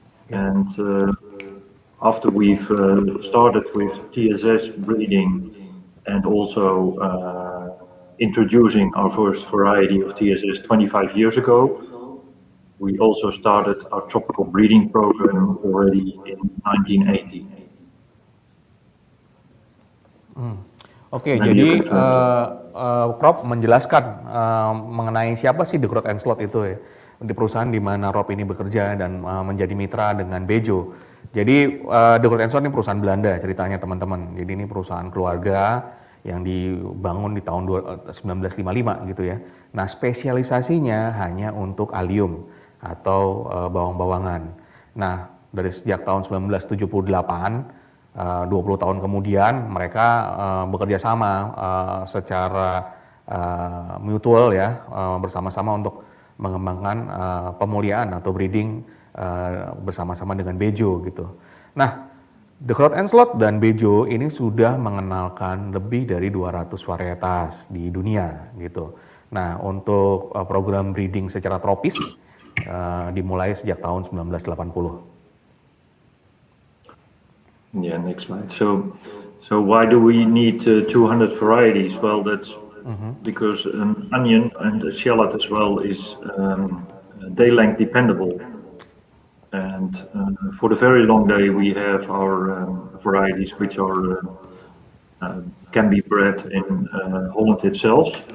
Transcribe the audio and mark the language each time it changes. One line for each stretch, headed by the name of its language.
English: And after we've started with TSS breeding and also introducing our first variety of TSS 25 years ago, we also started our tropical breeding program already in 1980.
Indonesian: Oke, jadi Rob menjelaskan mengenai siapa sih De Groot & Slot itu ya, di perusahaan di mana Rob ini bekerja dan menjadi mitra dengan Bejo. Jadi De Groot & Slot ini perusahaan Belanda ceritanya teman-teman. Jadi ini perusahaan keluarga yang dibangun di tahun 1955 gitu ya. Nah, spesialisasinya hanya untuk allium atau bawang-bawangan. Nah, dari sejak tahun 1978, 20 tahun kemudian mereka bekerja sama secara mutual ya, bersama-sama untuk mengembangkan pemuliaan atau breeding bersama-sama dengan Bejo gitu. Nah, De Groot & Slot dan Bejo ini sudah mengenalkan lebih dari 200 varietas di dunia gitu. Nah, untuk program breeding secara tropis dimulai sejak tahun 1980.
English: Yeah, next slide. So why do we need 200 varieties? Well, that's because an onion and a shallot as well is day length dependable. And for the very long day, we have our varieties which are can be bred in Holland itself.